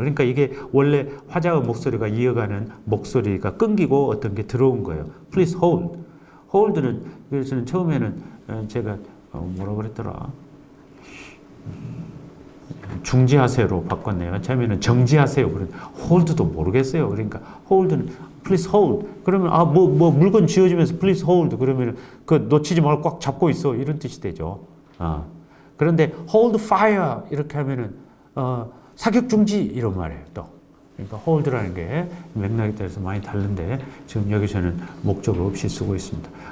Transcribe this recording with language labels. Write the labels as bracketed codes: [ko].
[ko] 그러니까 이게 원래 화자의 목소리가 이어가는 목소리가 끊기고 어떤 게 들어온 거예요. [en] please hold. [ko] hold는 그래서 처음에는 제가 뭐라고 그랬더라. 중지하세요로 바꿨네요. 처음에는 정지하세요. 그런 hold도 모르겠어요. 그러니까 hold는 [en] please hold. [ko] 그러면 뭐 물건 쥐어주면서 [en] please hold. [ko] 그러면 그 놓치지 말고 꽉 잡고 있어. 이런 뜻이 되죠. 그런데 [en] hold fire [ko] 이렇게 하면은 사격 중지 이런 말이에요. 또 그러니까 hold라는 게 맥락에 따라서 많이 다른데 지금 여기서는 목적 없이 쓰고 있습니다.